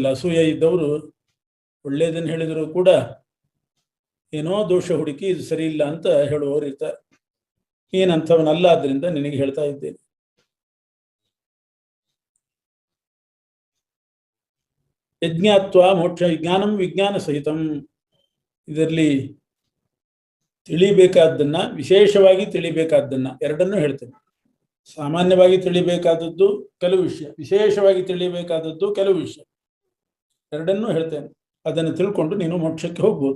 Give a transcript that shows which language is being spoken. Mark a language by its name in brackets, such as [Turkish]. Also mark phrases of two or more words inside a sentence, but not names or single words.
[Kannada] ಅಸೂಯ ಇದ್ದವರು ಒಳ್ಳೆಯದನ್ನು ಹೇಳಿದರೂ ಕೂಡ ಏನೋ ದೋಷ ಹುಡುಕಿ ಇದು ಸರಿ ಇಲ್ಲ ಅಂತ ಹೇಳುವವರು ಇರ್ತಾರೆ. ನೀನಂಥವನಲ್ಲ, ಆದ್ರಿಂದ ನಿನಗೆ ಹೇಳ್ತಾ ಇದ್ದೇನೆ. [Sanskrit] यज्ञात्व मोक्ष विज्ञानं विज्ञान सहितं. [Kannada] ಇದರಲ್ಲಿ ತಿಳಿಬೇಕಾದ್ದನ್ನ, ವಿಶೇಷವಾಗಿ ತಿಳಿಬೇಕಾದ್ದನ್ನ ಎರಡನ್ನೂ ಹೇಳ್ತೇನೆ. ಸಾಮಾನ್ಯವಾಗಿ ತಿಳಿಬೇಕಾದದ್ದು ಕೆಲವು ವಿಷಯ, ವಿಶೇಷವಾಗಿ ತಿಳಿಬೇಕಾದದ್ದು ಕೆಲವು ವಿಷಯ, ಎರಡನ್ನೂ ಹೇಳ್ತೇನೆ. ಅದನ್ನು ತಿಳ್ಕೊಂಡು ನೀನು ಮೋಕ್ಷಕ್ಕೆ ಹೋಗ್ಬೋದು.